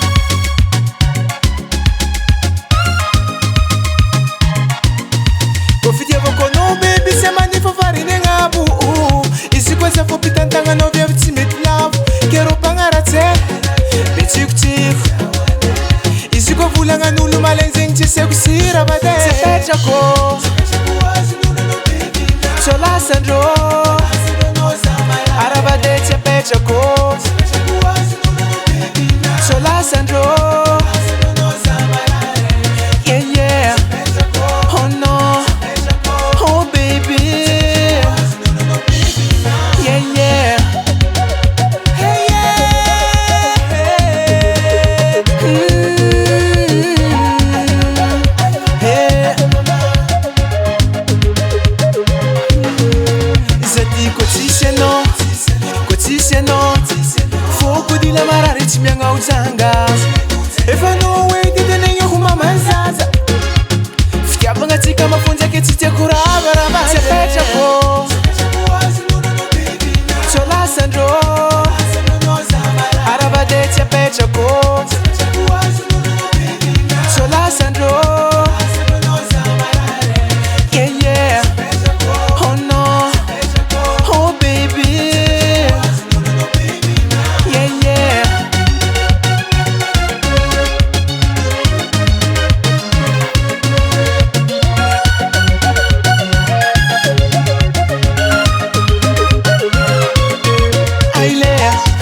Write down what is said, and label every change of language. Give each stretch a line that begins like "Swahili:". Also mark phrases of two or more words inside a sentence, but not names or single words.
Malagasy: ko fitiavako anao bebe sy amanifa fariny agnabo izy koa za fo pitantagnanao viavy tsy mety lavo kero mpagnaratsy be tsikotsiko izy koa volagnagn'olo malaigny zegny tsy aseko sira vade tsy petrako sola sandro aravade tsy apetrako sola sandro
English: yeah yeah oh no oh baby yeah yeah hey yeah
Malagasy: zati kotsisianao foko dila marary tsy miagna ojanga efa no hoe titanegna ho mamazaza fitiavagna tsika mafonjaky tsy tiako ravarava tsy apetrako sola sandro aravade tsy apetrako sola sandro
English: yeah yeah oh no oh baby yeah yeah ailea